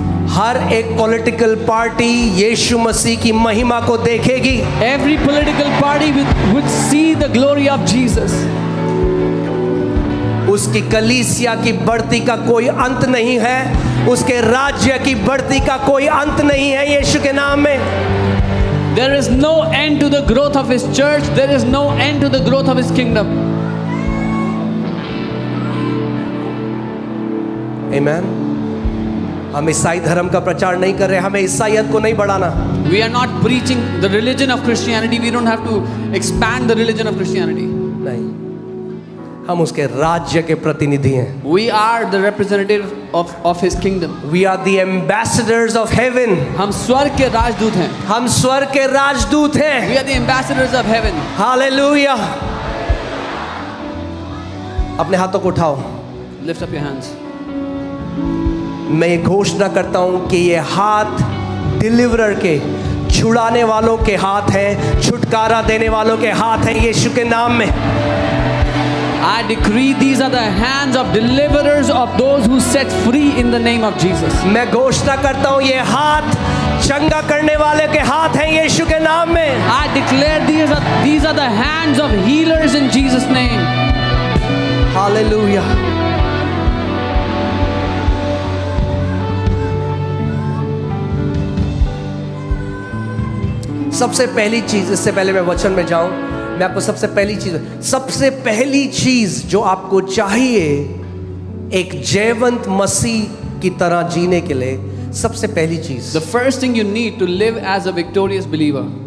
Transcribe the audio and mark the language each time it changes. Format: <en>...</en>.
<hi>हर एक political party यीशु मसीह की महिमा को देखेगी.</hi> <en>Every political party would see the glory of Jesus.</en> <hi>उसकी कलीसिया की बढ़ती का कोई अंत नहीं है. उसके राज्य की बढ़ती का कोई अंत नहीं है यीशु के नाम में.</hi> <en>There is no end to the growth of His church. There is no end to the growth of His kingdom. Amen.</en> <hi>हम ईसाई धर्म का प्रचार नहीं कर रहे, हमें ईसाईयत को नहीं बढ़ाना.</hi> <en>We are not preaching the religion of Christianity. We don't have to expand the religion of Christianity.</en> <hi>नहीं, हम उसके राज्य के प्रतिनिधि हैं.</hi> <en>We are the representative of His kingdom. We are the ambassadors of heaven.</en> <hi>हम स्वर्ग के राजदूत हैं. हम स्वर्ग के राजदूत हैं. We are the ambassadors of heaven. Hallelujah. अपने हाथों को उठाओ.</hi> <en>Lift up your hands.</en> <hi>मैं ये घोषणा करता हूं कि ये हाथ डिलीवरर के, छुड़ाने वालों के हाथ हैं, छुटकारा देने वालों के हाथ हैं यीशु के नाम में.</hi> <en>I decree these are the hands of deliverers of those who set free in the name of Jesus.</en> <hi>मैं घोषणा करता हूं ये हाथ चंगा करने वाले के हाथ हैं यीशु के नाम में.</hi> <en>I declare these are the hands of healers in Jesus' name.</en> <hi>Hallelujah. सबसे पहली चीज, इससे पहले मैं वचन में जाऊं, मैं आपको सबसे पहली चीज जो आपको चाहिए एक जयवंत मसीह की तरह जीने के लिए, सबसे पहली चीज,</hi> <en>The first thing you need to live as a victorious believer.</en>